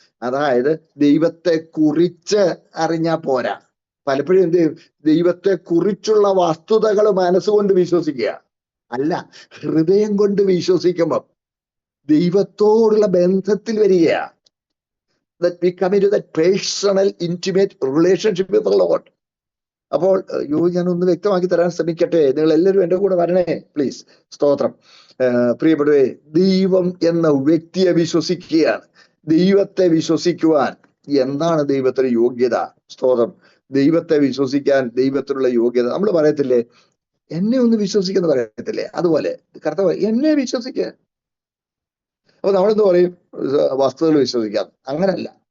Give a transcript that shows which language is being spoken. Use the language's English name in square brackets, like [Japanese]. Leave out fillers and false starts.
[Malayalam] അതായത് ദൈവത്തെ കുറിച്ച് അറിഞ്ഞാൽ പോരാ. പലപ്പോഴും എന്ത് ചെയ്യും? ദൈവത്തെ കുറിച്ചുള്ള വസ്തുതകൾ മനസ്സുകൊണ്ട് വിശ്വസിക്കുക അല്ല, ഹൃദയം കൊണ്ട് വിശ്വസിക്കുമ്പം ദൈവത്തോടുള്ള ബന്ധത്തിൽ വരികയാണ്. [English] That we come into that personal, intimate relationship with the Lord. [Malayalam] അപ്പോൾ ഞാനൊന്ന് വ്യക്തമാക്കി തരാൻ ശ്രമിക്കട്ടെ. നിങ്ങൾ എല്ലാവരും എൻ്റെ കൂടെ വരണേ പ്ലീസ്. സ്തോത്രം. പ്രിയപ്പെട്ടവരെ, ദൈവം എന്ന വ്യക്തിയെ വിശ്വസിക്കുകയാണ്. ദൈവത്തെ വിശ്വസിക്കുവാൻ എന്താണ് ദൈവത്തിന് യോഗ്യത? സ്തോത്രം. ദൈവത്തെ വിശ്വസിക്കാൻ ദൈവത്തിനുള്ള യോഗ്യത നമ്മൾ പറയത്തില്ലേ, എന്നെ ഒന്ന് വിശ്വസിക്കുന്ന പറയത്തില്ലേ, അതുപോലെ കർത്താവ് എന്നെ വിശ്വസിക്കുക. അപ്പൊ നമ്മളെന്ത് പറയും? വസ്തുതകൾ വിശ്വസിക്കാം. അങ്ങനല്ല.